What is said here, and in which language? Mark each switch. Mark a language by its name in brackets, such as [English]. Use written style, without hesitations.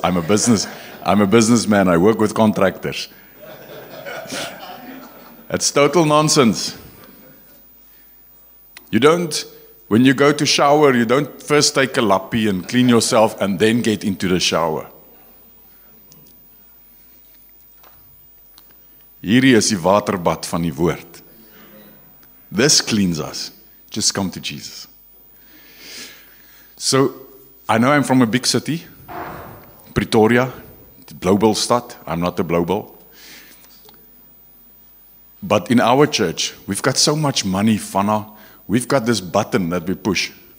[English] I'm a businessman. I work with contractors. That's total nonsense. You don't, when you go to shower, you don't first take a lappie and clean yourself and then get into the shower. [Afrikaans] Hierdie is die waterbad van die woord. [English] This cleans us. Just come to Jesus. So, I know I'm from a big city, Pretoria, the Bloubilstad. I'm not a Bloubil. But in our church, we've got so much money, Fana. We've got this button that we push.